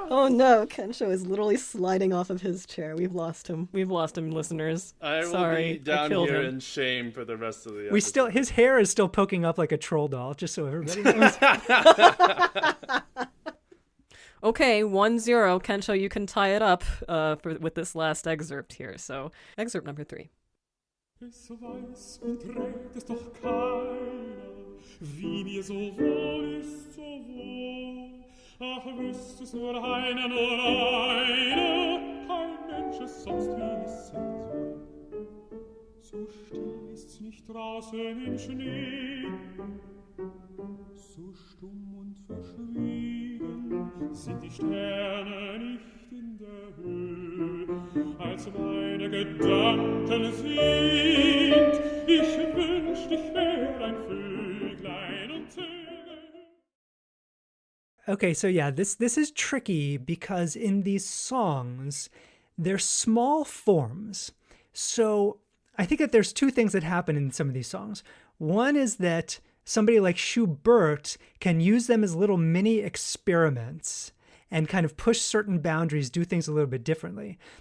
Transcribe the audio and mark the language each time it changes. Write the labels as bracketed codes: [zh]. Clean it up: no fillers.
[en] Oh no, Kensho is literally sliding off of his chair. We've lost him, listeners. I will be down here in shame for the rest of the episode. His hair is still poking up like a troll doll, just so everybody knows. Okay, 1-0. Kensho, you can tie it up with this last excerpt here. So, excerpt number 3. [de] Es weiß und trägt es doch keiner, wie mir so wohl ist, so wohl. Ach, wüsste es nur einer, kein Mensch es sonst wissen soll. So still ist's nicht draußen im Schnee, so stumm und verschwiegen sind die Sterne nicht in der Höhe, als meine Gedanken sind. Ich wünscht, ich wär ein Vöglein und zöge. [en] Okay, so yeah, this is tricky because in these songs, they're small forms. So I think that there's 2 things that happen in some of these songs. One is that somebody like Schubert can use them as little mini experiments and kind of push certain boundaries, do things a little bit differently.